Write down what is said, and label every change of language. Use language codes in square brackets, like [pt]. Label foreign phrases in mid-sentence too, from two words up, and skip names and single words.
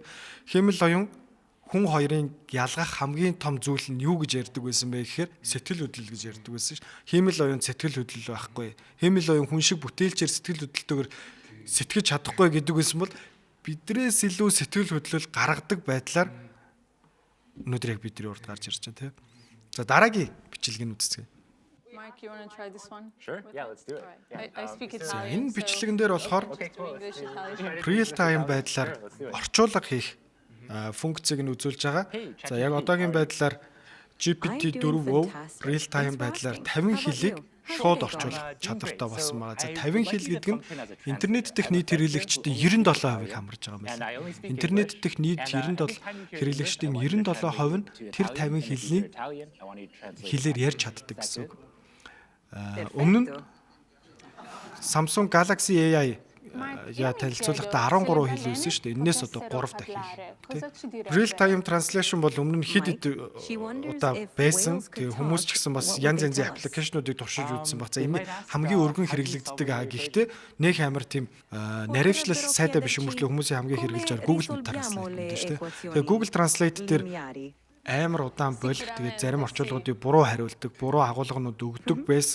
[mn] Хэмэл оюун хүн хоёрын ялгах хамгийн том зүйл нь юу гэж ярьдаг байсан бэ гэхээр сэтгэл хөдлөл гэж ярьдаг байсан ш. Хэмэл оюун сэтгэл хөдлөл байхгүй. Хэмэл оюун хүн шиг бүтээлчээр сэтгэл хөдлөлтөөр сэтгэж чадахгүй гэдэг байсан бол бидрээс илүү сэтгэл хөдлөл гаргадаг байдлаар өнөөдөр яг бидний урд гарч ирж байна тийм. За дараагийн бичлэгийг үзцгээе. [en] Mike, you want to try this one? Sure. Yeah, let's do it. Alright. I speak [mn] За [en] Italian. [mn] энэ бичлэгэн дээр болохоор [en] English, Italian. real time [mn] байдлаар орчуулга хийх функцийг нь үзүүлж байгаа. За яг одоогийн байдлаар GPT-4 [en] real time [mn] байдлаар 50 хэлийг шууд орчуулах чадвартай болсон байгаа. За 50 хэл гэдэг нь интернет дэх нийт хэрэглэгчдийн 97%-ийг хамарж байгаа юм байна. Интернет дэх нийт 97 хэрэглэгчдийн 97% нь тэр 50 хэлний хэлээр ярьж чаддаг гэсэн үг. Өмнө нь Samsung Galaxy AI яа танилцуулгахдаа 13 хэл байсан шүү дээ. Энээс одоо 3 дахин. [en] Real time translation [mn] бол өмнө нь хэд удаа байсан. Тэгээ хүмүүс ч гэсэн бас янз янзын аппликейшнуудыг туршиж үзсэн баг. За энэ хамгийн өргөн хэрэглэгддэг гэхдээ нэг амар тийм наривчлал сайтай биш мөртлөө хүмүүсийн хамгийн хэрэглэж байгаа Google Translate гэдэг шүү дээ. Тэгээ Google Translate дээр амар удаан болох тэгээд зарим орчуулгуудыг буруу хариулдаг, буруу агуулгынууд өгдөг байсан.